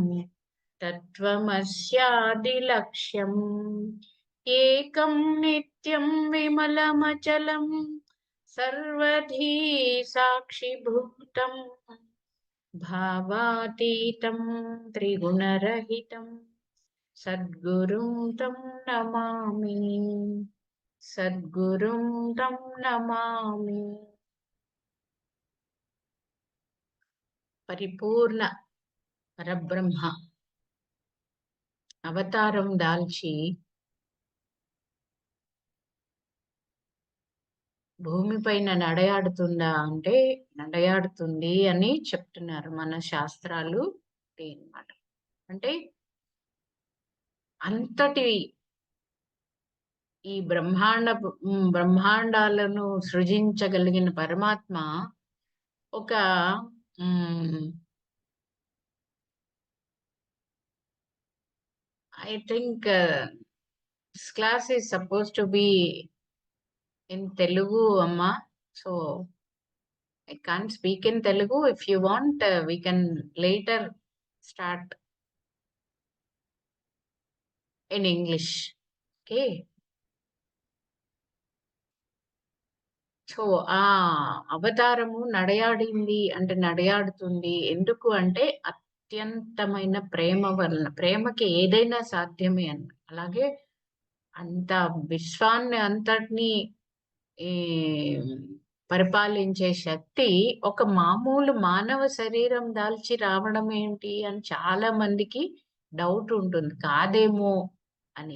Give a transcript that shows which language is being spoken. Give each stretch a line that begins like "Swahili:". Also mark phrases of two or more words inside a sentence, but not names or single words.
Sanskrit: तत्त्वमस्यादिलक्ष्यम् एकं नित्यं विमलमचलं सर्वधी साक्षिभूतं भावातीतं त्रिगुणरहितं सद्गुरुं तं नमामि। सद्गुरुं तं नमामि।
Telugu: పరిపూర్ణ పరబ్రహ్మ అవతారం దాల్చి భూమిపైన నడయాడుతుందా అంటే నడయాడుతుంది అని చెప్తున్నారు మన శాస్త్రాలు అన్నమాట. అంటే అంతటి ఈ బ్రహ్మాండాలను సృజించగలిగిన పరమాత్మ ఒక
English: I think this class is supposed to be in Telugu, Amma. So I can't speak in Telugu. If you want, we can later start in English. Okay.
Telugu: సో ఆ అవతారము నడయాడింది అంటే నడయాడుతుంది ఎందుకు అంటే అత్యంతమైన ప్రేమ వలన. ప్రేమకి ఏదైనా సాధ్యమే అన్న. అలాగే అంత విశ్వాన్ని అంతటినీ పరిపాలించే శక్తి ఒక మామూలు మానవ శరీరం దాల్చి రావడం ఏంటి అని చాలా మందికి డౌట్ ఉంటుంది, కాదేమో అని.